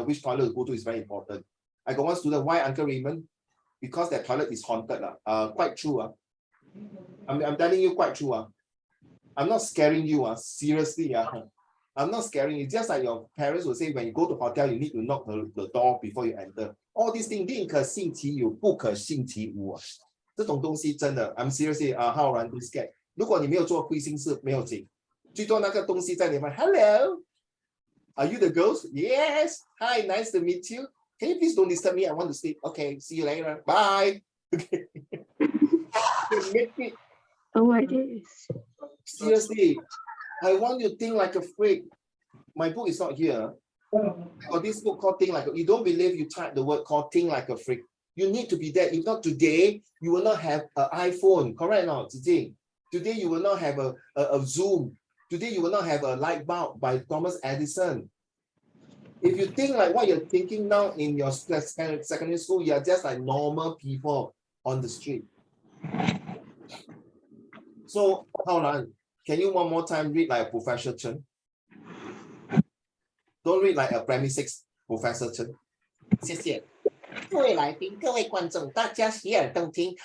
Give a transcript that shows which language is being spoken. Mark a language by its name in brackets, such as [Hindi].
[English] Which toilet to go to is very important. I got one student, why Uncle Raymond? Because that toilet is haunted. Quite true. I'm telling you quite true. I'm not scaring you. Seriously. I'm not scaring you. Just like your parents will say, when you go to hotel, you need to knock the door before you enter. All these things, [Chinese] 宁可信其有，不可信其无。这种东西真的 [English] I'm seriously Haoran, don't scared. [Chinese] 如果你没有做亏心事，没有紧，最多那个东西在里面 [English] Hello, are you the ghost? Yes. Hi, nice to meet you. Can you please don't disturb me? I want to sleep. Okay, see you later. Bye. Okay. Make it. Oh my goodness. Seriously, I want you to think like a freak. My book is not here. Or this book called Think Like a, you don't believe, you type the word called Think Like a Freak. You need to be there. If not today, you will not have an iPhone. Correct or not? Today you will not have a Zoom. Today you will not have a light bulb by Thomas Edison. If you think like what you're thinking now in your secondary school, you're just like normal people on the street. So, hold on. Can you one more time read like a Professor Chen? Don't read like a Primary 6 Professor Chen. [Chinese] 谢谢。各位来宾、各位观众，大家洗耳恭听。